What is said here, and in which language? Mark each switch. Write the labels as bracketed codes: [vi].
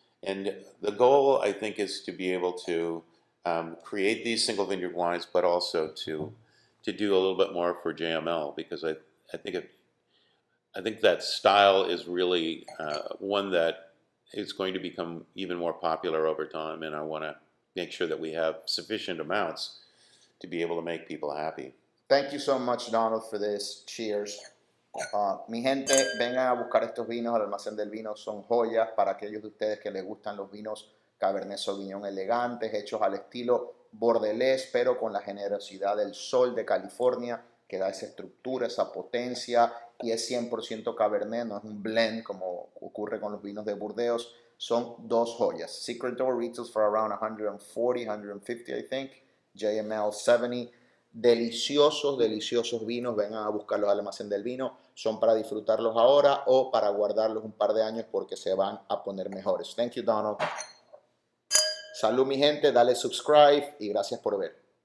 [en] And the goal, I think, is to be able to create these single vineyard wines, but also to do a little bit more for JML, because I think that style is really one that is going to become even more popular over time, and I want to make sure that we have sufficient amounts to be able to make people happy. Thank you so much, Donald, for this. Cheers. [es] Mi gente, vengan a buscar estos vinos al Almacén del Vino. Son joyas para aquellos de ustedes que les gustan los vinos Cabernet Sauvignon elegantes, hechos al estilo bordelés, pero con la generosidad del sol de California, que da esa estructura, esa potencia, y es 100% Cabernet, no es un blend como ocurre con los vinos de Burdeos. Son dos joyas. [en] Secret Door retails for around 140, 150, I think. [es] JML 70, deliciosos vinos, vengan a buscarlos al Almacén del Vino, son para disfrutarlos ahora o para guardarlos un par de años porque se van a poner mejores. [en] Thank you, Donald. [es] Salud, mi gente, dale subscribe y gracias por ver.